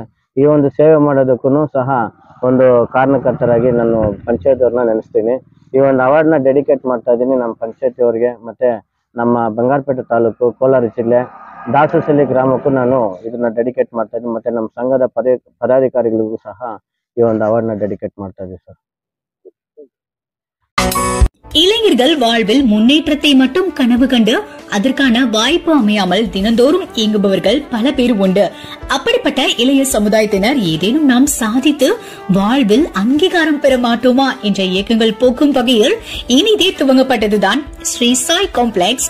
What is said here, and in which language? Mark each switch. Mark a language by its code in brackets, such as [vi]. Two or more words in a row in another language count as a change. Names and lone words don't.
[kn] ಈ ಒಂದು ಸೇವೆ ಮಾಡೋದಕ್ಕೂ ಸಹ ಒಂದು ಕಾರಣಕರ್ತರಾಗಿ ನಾನು ಪಂಚಾಯತ್ ಅವ್ರನ್ನ ನೆನೆಸ್ತೀನಿ. ಈ ಒಂದು ಅವಾರ್ಡ್ನ ಡೆಡಿಕೇಟ್ ಮಾಡ್ತಾ ಇದ್ದೀನಿ ನಮ್ಮ ಪಂಚಾಯತಿ ಅವ್ರಿಗೆ, ಮತ್ತೆ ನಮ್ಮ ಬಂಗಾರಪೇಟೆ ತಾಲೂಕು, ಕೋಲಾರ ಜಿಲ್ಲೆ, ದಾಸಸಳ್ಳಿ ಗ್ರಾಮಕ್ಕೂ ನಾನು ಇದನ್ನ ಡೆಡಿಕೇಟ್ ಮಾಡ್ತಾ ಇದ್ದೀನಿ. ಮತ್ತೆ ನಮ್ಮ ಸಂಘದ ಪದಾಧಿಕಾರಿಗಳಿಗೂ ಸಹ ಈ ಒಂದು ಅವಾರ್ಡ್ನ ಡೆಡಿಕೇಟ್ ಮಾಡ್ತಾ ಇದ್ದೀವಿ ಸರ್. [ta] இளைஞர்கள் வாழ்வில் முன்னேற்றத்தை மட்டும் கனவு கண்டு அதற்கான வாய்ப்பு அமையாமல் தினந்தோறும் இயங்குபவர்கள் பல பேர் உண்டு. அப்படிப்பட்ட இளைய சமுதாயத்தினர் ஏதேனும் நாம் சாதித்து வாழ்வில் அங்கீகாரம் பெற மாட்டோமா என்ற இயக்கங்கள் போக்கும் வகையில் இனிதே துவங்கப்பட்டதுதான் ஸ்ரீ சாய் காம்ப்ளெக்ஸ்.